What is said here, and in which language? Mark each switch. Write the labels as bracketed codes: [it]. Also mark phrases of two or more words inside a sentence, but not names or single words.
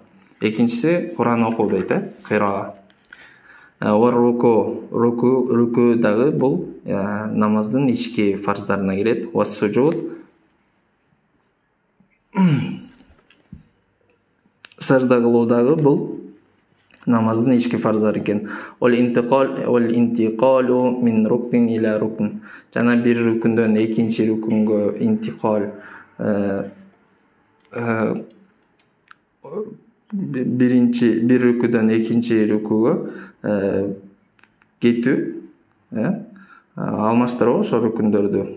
[ky] Экинчиси Куран окуу дейт, кыйраа. [ar] و ركوع [ky] дагы бул намаздын ички фарздарына кирет. [ar] و سجود, [ky] сажда кылуу дагы бул намаздын ички фарздары экен. [ar] والانتقال من ركن إلى ركن. [ky] Жана бир рукундон экинчи рукунга интикал, бир рукудан экинчи рукуга кетүү, алмаштыруу ошол рукундөрдү.